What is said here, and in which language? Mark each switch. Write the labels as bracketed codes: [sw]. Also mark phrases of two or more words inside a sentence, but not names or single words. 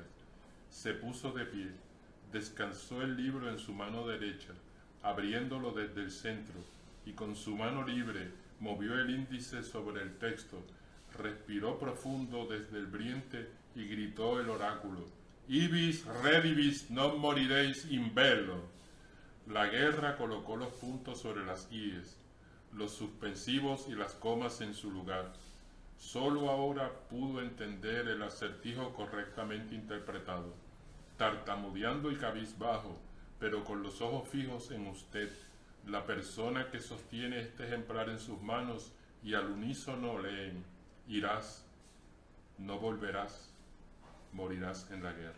[es] Se puso de pie, descansó el libro en su mano derecha, abriéndolo desde el centro, y con su mano libre movió el índice sobre el texto, respiró profundo desde el vientre y gritó el oráculo: [la] Ibis redibis non moriréis in bello. [es] La guerra colocó los puntos sobre las íes, los suspensivos y las comas en su lugar. Solo ahora pudo entender el acertijo correctamente interpretado. Tartamudeando y cabizbajo, pero con los ojos fijos en usted, la persona que sostiene este ejemplar en sus manos, y al unísono leen: irás, no volverás, morirás en la guerra.